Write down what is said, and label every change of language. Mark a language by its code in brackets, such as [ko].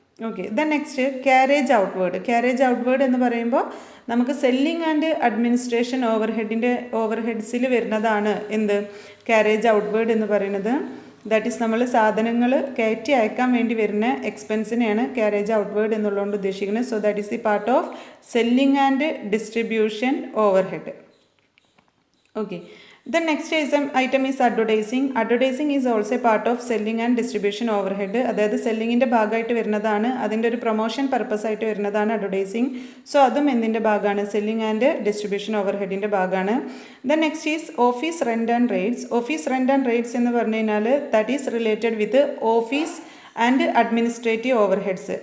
[en] Okay, then next carriage outward. [ml] Carriage outward എന്ന് പറയുമ്പോൾ നമുക്ക് സെല്ലിംഗ് ആൻഡ് അഡ്മിനിസ്ട്രേഷൻ ഓവർ ഹെഡ്സിൽ വരുന്നതാണ് എന്ത് ക്യാരേജ് ഔട്ട്വേർഡ് എന്ന് പറയുന്നത്. [en] that is [ml] നമ്മൾ സാധനങ്ങൾ കയറ്റി അയക്കാൻ വേണ്ടി വരുന്ന എക്സ്പെൻസിനെയാണ് ക്യാരേജ് ഔട്ട്വേർഡ് എന്നുള്ളതുകൊണ്ട് ഉദ്ദേശിക്കുന്നത്. [en] So that is the part of selling and distribution overhead. Okay, the next item is advertising. Advertising is also a part of selling and distribution overhead. [ml] അതായത് സെല്ലിങ്ങിൻ്റെ ഭാഗമായിട്ട് വരുന്നതാണ്, അതിൻ്റെ ഒരു പ്രൊമോഷൻ പർപ്പസ് ആയിട്ട് വരുന്നതാണ് advertising. So അതും എന്തിൻ്റെ ഭാഗമാണ്, സെല്ലിംഗ് ആൻഡ് ഡിസ്ട്രിബ്യൂഷൻ ഓവർ ഹെഡിൻ്റെ ഭാഗമാണ്. [en] Then next is office rent and rates. Office rent and rates [ml] എന്ന് പറഞ്ഞു കഴിഞ്ഞാൽ [en] That is related with office and administrative overheads.